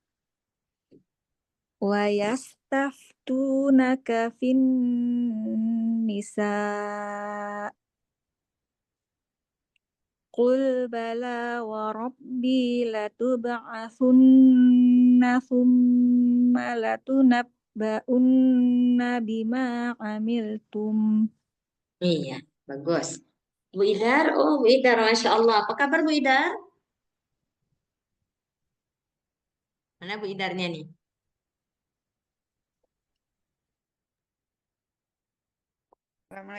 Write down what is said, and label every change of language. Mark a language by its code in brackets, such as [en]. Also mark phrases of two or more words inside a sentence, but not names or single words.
[ar] ويستفتونك في النساء. قل بلى وربي لتبعثن ثم لتنبؤن بما عملتم. [id] iya, bagus. Bu Idar, oh Bu Idar, Masya Allah. Apa kabar Bu Idar? Mana Bu Idarnya nih? Assalamualaikum.